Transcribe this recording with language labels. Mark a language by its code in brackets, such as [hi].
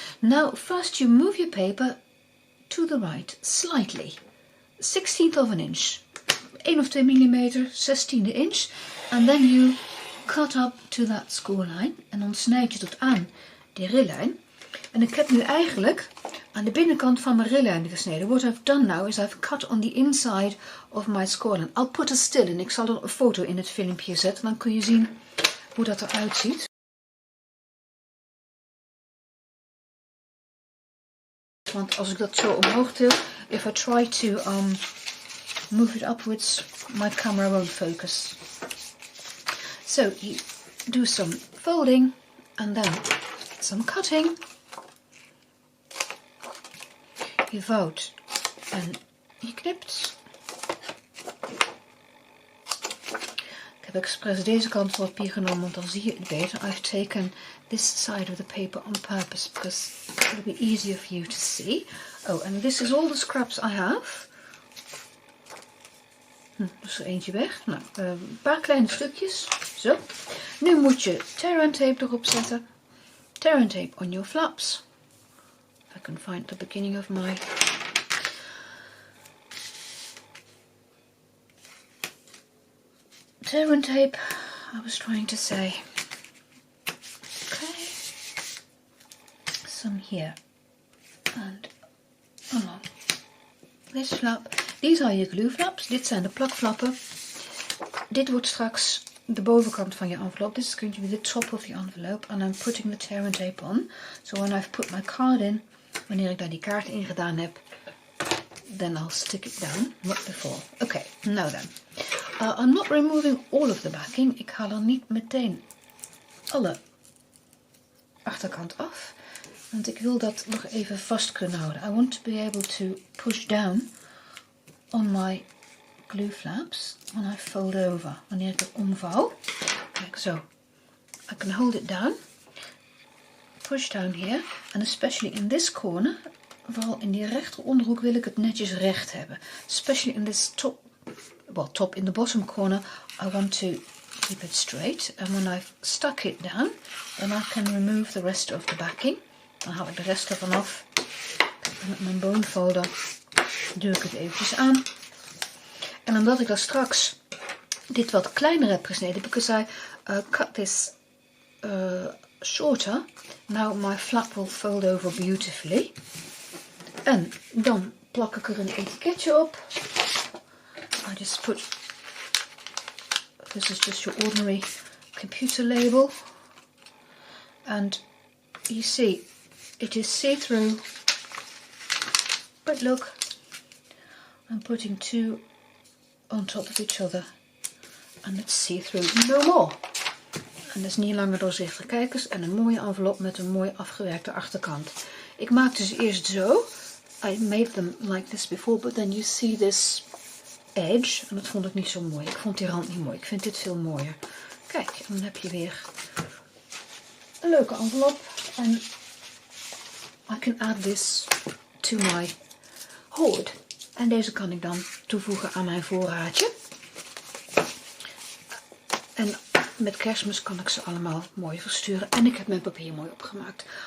[en] Now first you move your paper to the right, slightly. 1/16 of an inch. 1 of 2 mm, [nl] 16e inch. [en] And then you cut up to that score line. [nl] En dan snijd je tot aan die rillijn. En ik heb nu eigenlijk aan de binnenkant van mijn rillijn gesneden. [en] What I've done now is I've cut on the inside of my score line. I'll put a still in. [nl] Ik zal er een foto in het filmpje zetten. Dan kun je zien hoe dat eruit ziet. Want als ik dat zo omhoog til, [en] if I try to move it upwards, my camera won't focus. So you do some folding and then some cutting. [nl] Je vouwt en je knipt. Ik heb expres deze kant van het papier genomen, want dan zie je het beter. [en] I've taken this side of the paper on purpose because it will be easier for you to see. Oh, and this is all the scraps I have. [nl] Dus er eentje weg. Nou, een paar kleine stukjes. Zo. Nu moet je tear and tape erop zetten. [en] Tear and tape on your flaps. If I can find the beginning of my... tear and tape, I was trying to say. Okay. Some here. And along this flap. These are je glue flaps. [nl] Dit zijn de plakflappen. Dit wordt straks de bovenkant van je envelop. [en] This is going to be the top of the envelope. And I'm putting the tear and tape on. So when I've put my card in, [nl] wanneer ik daar die kaart in gedaan heb, [en] then I'll stick it down, not before. Okay, now then. I'm not removing all of the backing. [nl] Ik haal er niet meteen alle achterkant af. Want ik wil dat nog even vast kunnen houden. [en] I want to be able to push down on my glue flaps when I fold over. [nl] Wanneer ik het omvouw. Kijk zo. [en] I can hold it down. Push down here. And especially in this corner. [nl] Vooral in die rechter onderhoek wil ik het netjes recht hebben. [en] Especially in this top. Well, top in the bottom corner. I want to keep it straight. And when I've stuck it down. Then I can remove the rest of the backing. [nl] Dan haal ik de rest ervan af. En met mijn bone folder doe ik het eventjes aan. En omdat ik dan straks dit wat kleiner heb gesneden, [en] because I cut this shorter, now my flap will fold over beautifully. [nl] En dan plak ik er een etiketje op. [en] I just put, this is just your ordinary computer label. And you see, it is see-through, but look, I'm putting two on top of each other and it's see-through no more. [nl] En dat is niet langer doorzichtig. Kijk eens, en een mooie envelop met een mooi afgewerkte achterkant. Ik maakte ze eerst zo. [en] I made them like this before, but then you see this edge. [nl] En dat vond ik niet zo mooi. Ik vond die rand niet mooi. Ik vind dit veel mooier. Kijk, en dan heb je weer een leuke envelop. [en] En I can add this to my hoard. [nl] En deze kan ik dan toevoegen aan mijn voorraadje. En met Kerstmis kan ik ze allemaal mooi versturen. En ik heb mijn papier mooi opgemaakt.